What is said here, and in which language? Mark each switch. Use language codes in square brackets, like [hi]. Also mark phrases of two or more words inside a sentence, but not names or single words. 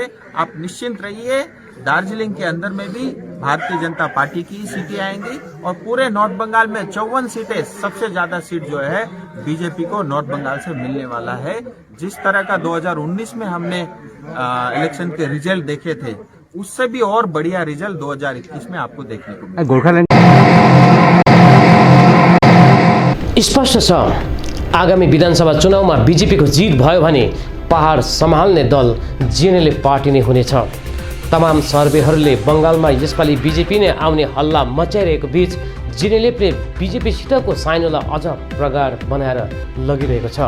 [hi] आप निश्चिंत रहिए, दार्जिलिंग के अंदर में भी भारतीय जनता पार्टी की सीटें आएंगी और पूरे नॉर्थ बंगाल में 54 सीटें, सबसे ज्यादा सीट जो है बीजेपी को नॉर्थ बंगाल से मिलने वाला है। जिस तरह का 2019 में हमने इलेक्शन के रिजल्ट देखे थे, उससे भी और बढ़िया रिजल्ट 2021 में आपको देखने को मिलेगा। [ne] गोर्खाल्यान्ड स्पष्ट छ, आगामी विधानसभा चुनावमा बिजेपीको जित भयो भने पहाड सम्हाल्ने दल जेएनएलएफ पार्टी नै हुनेछ। तमाम सर्वेहरूले बङ्गालमा यसपालि बिजेपी नै आउने हल्ला मचाइरहेको बीच जेएनएलएफले बिजेपीसितको साइनोलाई अझ प्रगाढ बनाएर लगिरहेको छ।